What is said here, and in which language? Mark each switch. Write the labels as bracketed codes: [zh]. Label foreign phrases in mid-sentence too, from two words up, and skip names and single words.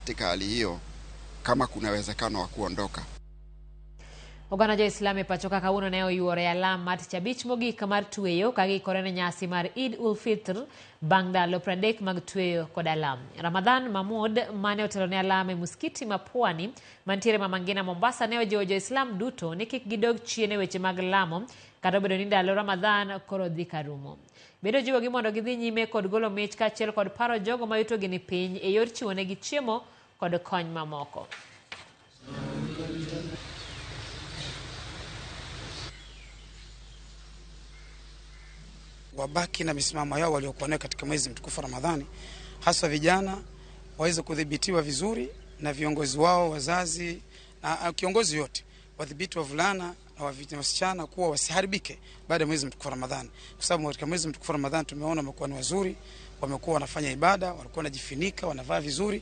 [sw] Katika hali hiyo, kama kuna uwezekano wa kuondoka. [luo] Oganda jo Islam pachoka kawuono ne oyuore alam mar chabich mogik mar tweyo ka giikore ne nyasi mar Eid ul Fitr bang' ndalo 30 mag tweyo kod alam. Ramadhan Mahmud mane otelo ne alam e muskiti ma Pwani mantiere Mama Ngina Mombasa ne ojiwo jo Islam duto ni kik gidog chien e weche mag lamo kata obedo ni ndalo Ramadhan koro dhi karumo. Bedo jiwogi mondo gidhi nyime kod golo mich kaachiel kod paro jogo ma yutogi ni piny e yor chiwo negi chiemo kod kony mamoko. [sw] Wabaki na misimamo yao waliokuwa nayo katika mwezi mtukufu Ramadhani, hasa vijana waweze kudhibitiwa vizuri na viongozi wao, wazazi na kiongozi yote, wadhibiti wavulana na wasichana kuwa wasiharibike baada ya mwezi mtukufu Ramadhani, kwa sababu katika mwezi mtukufu Ramadhani tumeona wamekuwa ni wazuri, wamekuwa wanafanya ibada, walikuwa wanajifunika, wanavaa vizuri.